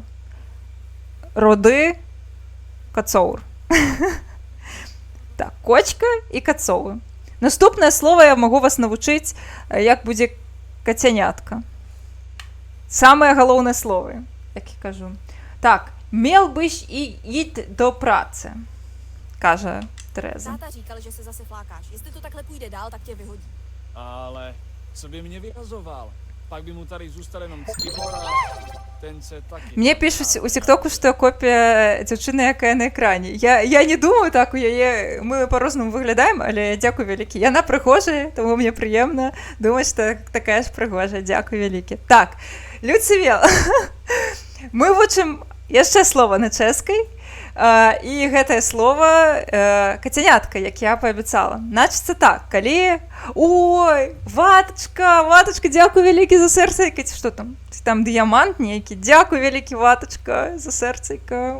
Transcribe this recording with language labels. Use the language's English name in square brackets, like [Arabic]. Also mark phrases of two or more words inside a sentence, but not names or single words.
[Belarusian] Руды кацоур. Так, кочка і кацоўы. Наступнае слово я магу вас навучыць, як будзе кацянятка. Самыя галоўныя словы, як я кажу. Так, [Czech] мел byś jít do práce, [Ukrainian] каже Тереза. [Czech] Táta říkal, že se zase flákáš. Jestli to takhle půjde dál, tak tě vyhodí. Ale co by mě vyhazoval? Pak by mu tady zůstal jenom Ctibor a ten se taky... [Ukrainian] Мені пишуть у Тіктоку, що я копія дівчини, яка є на екрані. Я не думаю так, ми по-разному виглядаємо, але дякую велике. Яна пригожа, тому мені приємно думати, що така ж пригожа. Дякую велике. Так, Люцівел. [Belarusian] Ми вучимо яшчэ слова на чэшскай, і гэтае слова кацянятка, як я паабяцала. Значыцца так, калі... Ой, ватачка, дзякуй вялікі за сэрцайка. Што там? Там дыямант нейкі. Дзякуй вялікі, ватачка, за сэрцайка.